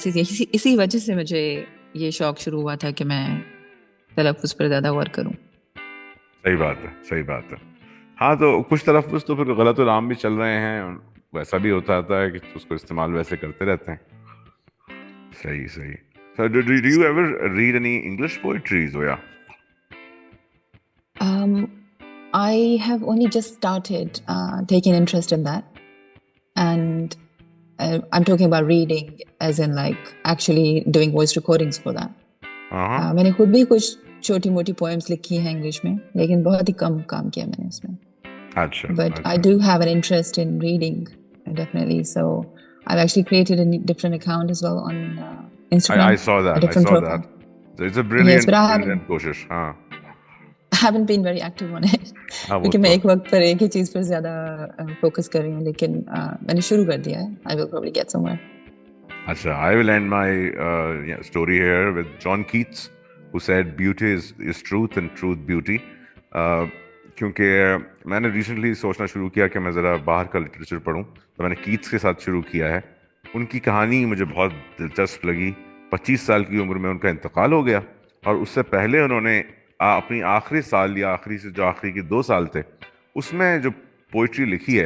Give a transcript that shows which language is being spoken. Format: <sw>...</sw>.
<hi>बस इसी वजह से मुझे ये शौक शुरू हुआ था कि मैं तलफ़्फ़ुज़ पर ज़्यादा गौर करूं. सही बात है. हाँ, तो कुछ तलफ़्फ़ुज़ तो फिर गलत और आम भी चल रहे हैं, वैसा भी होता है कि उसको इस्तेमाल वैसे करते रहते हैं. सही.</hi> <en>So do you ever read any English poetry, Zoya? I have only just started taking interest in that, and I'm talking about reading as in like actually doing voice recordings for that.</en> <hi>मैंने खुद भी कुछ छोटी मोटी poems लिखी हैं English में, लेकिन बहुत ही कम काम किया मैंने उसमें. अच्छा.</hi> <en>But I do have an interest in reading, definitely. So I've actually created a different account as well on Instagram. I saw that. Profile. So it's a brilliant, yes, but</en> <hi>brilliant कोशिश. हाँ.</hi> <en>I haven't been very active on it.</en> <hi>क्योंकि मैं एक वक्त पर एक ही चीज पर ज्यादा फोकस कर रही हूँ, लेकिन मैंने शुरू कर दिया है.</hi> <en>I will probably get somewhere. अच्छा, I will end my story here with John Keats, who said beauty is truth and truth beauty.</en> <hi>क्योंकि मैंने रिसेंटली सोचना शुरू किया कि मैं ज़रा बाहर का लिटरेचर पढूं, तो मैंने कीट्स के साथ शुरू किया है. उनकी कहानी मुझे बहुत दिलचस्प लगी. 25 साल की उम्र में उनका इंतकाल हो गया, और उससे पहले उन्होंने अपनी आखिरी साल या आखिरी के 2 साल थे उसमें जो पोइट्री लिखी है.</hi>